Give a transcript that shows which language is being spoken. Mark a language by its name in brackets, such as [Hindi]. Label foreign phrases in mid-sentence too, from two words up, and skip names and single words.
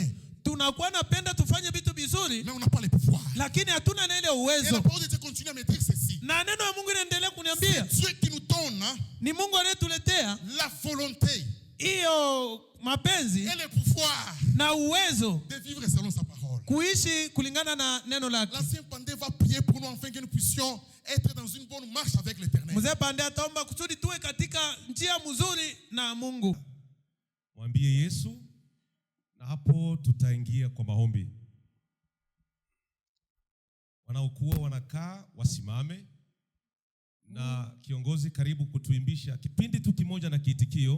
[Swahili] tunakuwa napenda tufanye vitu vizuri, [French] mais on n'a pas le pouvoir. [Swahili] lakini hatuna na ile [French] Et la [Swahili] uwezo. [French] parole de Dieu continue à me dire ceci. [Swahili] Na neno la Mungu inaendelea [French] C'est [Swahili] kuniambia [French] Dieu qui nous donne [Swahili] ni Mungu anayetuletea [French] la volonté [Swahili] hiyo mapenzi [French] et le pouvoir [Swahili] na uwezo [French] de vivre selon sa parole. [Swahili] kuishi kulingana na neno lake. [French] L'ancien Pandé va prier pour nous afin que nous puissions être dans une bonne marche avec l'Éternel. [Swahili] Mzee Pande ataomba kusudi tuwe katika njia mzuri na Mungu. Mwambie Yesu, na hapo tutaingia kwa maombi. Wanaokuwa wanakaa wasimame, na kiongozi karibu kutuimbisha kipindi tu kimoja na kiitikio.